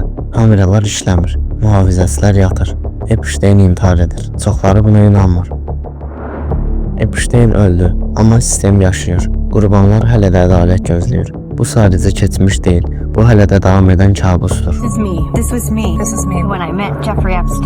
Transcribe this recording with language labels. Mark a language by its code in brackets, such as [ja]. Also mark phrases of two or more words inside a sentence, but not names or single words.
[az] Kameralar işləmir, mühafizəçilər yatır. Epstein intihar edir. Çoxları buna inanmır. Epstein öldü, amma sistem yaşayır. Qurbanlar hələ də ədalət gözləyir. Bu sadəcə keçmiş deyil, bu hələ də davam edən kabusdur. [en] This was me when I met Jeffrey Epstein.